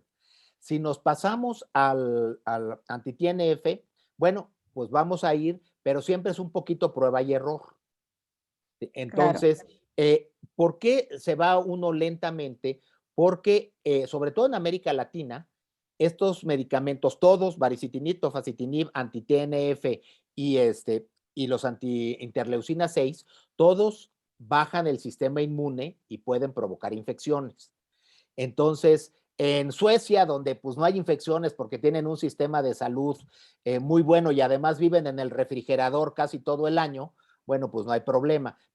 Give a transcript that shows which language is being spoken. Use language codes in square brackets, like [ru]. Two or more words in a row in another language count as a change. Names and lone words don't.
[es] Si nos pasamos al anti-TNF, bueno, pues vamos a ir, pero siempre es un poquito prueba y error. Claro, Entonces, ¿por qué se va uno lentamente? Porque, sobre todo en América Latina, estos medicamentos, todos, baricitinib, tofacitinib, anti-TNF y los anti-interleucina 6, todos bajan el sistema inmune y pueden provocar infecciones. Entonces, en Suecia, donde pues no hay infecciones porque tienen un sistema de salud muy bueno y además viven en el refrigerador casi todo el año, bueno, pues no hay problema.